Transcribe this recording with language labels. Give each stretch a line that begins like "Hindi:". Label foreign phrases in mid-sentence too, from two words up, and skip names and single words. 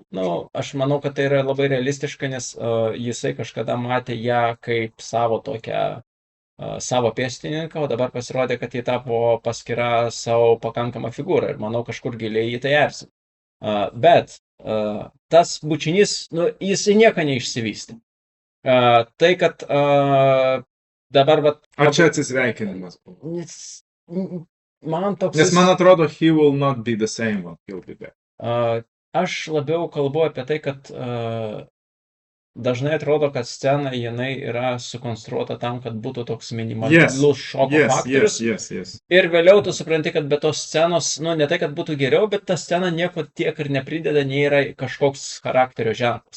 Lithuanian: Aš manau, kad tai yra labai realistiška, nes jisai kažkada matė ją kaip savo tokią savo pėstininką, o dabar pasirodė, kad jį tapo paskira savo pakankamą figūrą ir manau kažkur giliai jį tai erzina. Bet tas bučinys, nu, jis į nieką neišsivystė. Tai, kad dabar... Ar čia atsisveikinimas? Man toks... Nes man atrodo,
English: he will not be the same one, he'll be back.
Lithuanian: Aš labiau kalbu apie tai, kad dažnai atrodo, kad scena jinai yra sukonstruota tam, kad būtų toks minimalus šoko faktorius.
English: Yes.
Lithuanian: Ir vėliau tu supranti, kad be tos scenos, nu ne tai, kad būtų geriau, bet ta scena nieko tiek ir neprideda, nei yra kažkoks charakterio ženklas.